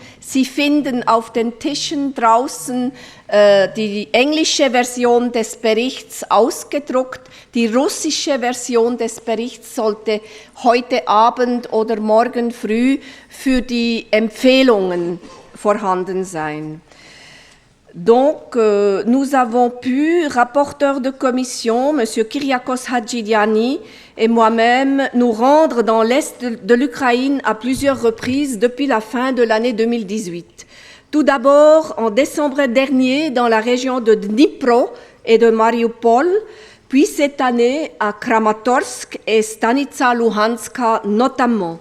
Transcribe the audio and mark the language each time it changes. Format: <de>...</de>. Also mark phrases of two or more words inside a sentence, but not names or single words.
<de>Sie finden auf den Tischen draußen die englische Version des Berichts ausgedruckt. Die russische Version des Berichts sollte heute Abend oder morgen früh für die Empfehlungen vorhanden sein.</de> <fr>Donc, nous avons pu, rapporteur de commission, M. Kyriakos Hadjidiani et moi-même, nous rendre dans l'est de l'Ukraine à plusieurs reprises depuis la fin de l'année 2018. Tout d'abord, en décembre dernier, dans la région de Dnipro et de Mariupol, puis cette année à Kramatorsk et Stanitsa Luhanska notamment.</fr>